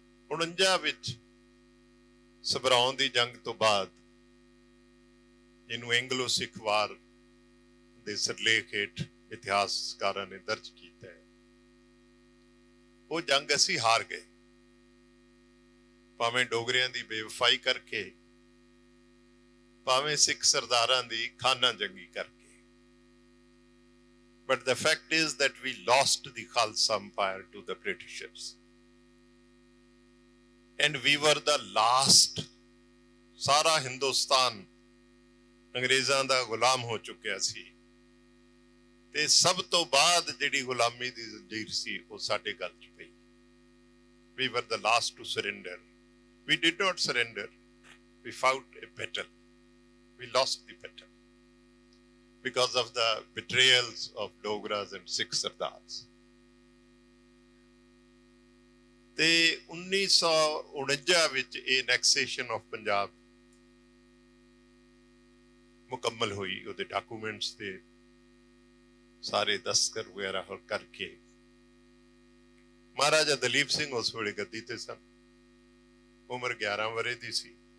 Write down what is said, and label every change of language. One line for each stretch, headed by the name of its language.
Punjabi: 49 ਵਿੱਚ ਸਭਰਾਉਂ ਦੀ ਜੰਗ ਤੋਂ ਬਾਅਦ, ਜਿਹਨੂੰ ਐਂਗਲੋ ਸਿੱਖ ਵਾਰ ਦੇ ਸਿਰਲੇਖ ਹੇਠ ਇਤਿਹਾਸਕਾਰਾਂ ਨੇ ਦਰਜ ਕੀਤਾ ਹੈ, ਉਹ ਜੰਗ ਅਸੀਂ ਹਾਰ ਗਏ, ਭਾਵੇਂ ਡੋਗਰਿਆਂ ਦੀ ਬੇਵਫਾਈ ਕਰਕੇ, ਭਾਵੇਂ ਸਿੱਖ ਸਰਦਾਰਾਂ ਦੀ ਖਾਨਾ ਜੰਗੀ ਕਰਕੇ।
English: But the fact is that we lost the Khalsa Empire to the Britishers. And we were the last.
Punjabi: ਸਾਰਾ ਹਿੰਦੁਸਤਾਨ ਅੰਗਰੇਜ਼ਾਂ ਦਾ ਗੁਲਾਮ ਹੋ ਚੁੱਕਿਆ ਸੀ ਤੇ ਸਭ ਤੋਂ ਬਾਅਦ ਜਿਹੜੀ ਗੁਲਾਮੀ ਦੀ ਜ਼ੰਜੀਰ ਸੀ ਉਹ ਸਾਡੇ ਗਲ 'ਚ ਪਈ।
English: We were the last to surrender. We did not surrender. We fought a battle. We lost the battle because of the betrayals of Dogras and Sikh Sardars.
Punjabi: ਤੇ 1949 ਵਿੱਚ ਇਹ
English: annexation of
Punjabi: ਪੰਜਾਬ ਮੁਕੰਮਲ ਹੋਈ। ਉਹਦੇ ਡਾਕੂਮੈਂਟਸ ਤੇ ਸਾਰੇ ਦਸਤਖਤ ਵਗੈਰਾ ਹੋਰ ਕਰਕੇ ਮਹਾਰਾਜਾ ਦਲੀਪ ਸਿੰਘ ਉਸ ਵੇਲੇ ਗੱਦੀ ਤੇ ਸਨ, ਉਮਰ 11 ਵਰ੍ਹੇ ਦੀ ਸੀ।